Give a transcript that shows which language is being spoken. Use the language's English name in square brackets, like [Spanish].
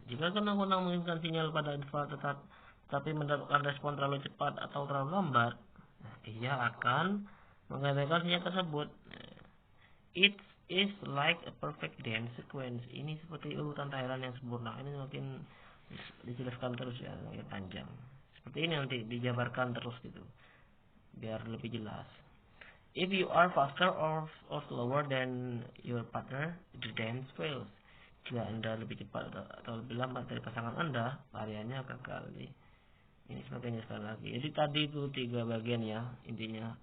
[Indonesian] Jika kunang-kunang mengirimkan sinyal pada interval tetap tapi mendapatkan respon terlalu cepat atau terlalu lambat, ia akan mengabaikan sinyal tersebut. [English] It is like a perfect dance sequence. [Indonesian] Ini seperti urutan tarian yang sempurna. Ini semakin dijelaskan terus ya, semakin panjang. Seperti ini nanti dijabarkan terus gitu, biar lebih jelas. [English] If you are faster or slower than your partner, the dance fails. [Indonesian] Jika Anda lebih cepat atau lebih lambat dari pasangan Anda, tariannya gagal. Ini semakin dijelaskan lagi. Jadi tadi itu 3 bagian ya intinya.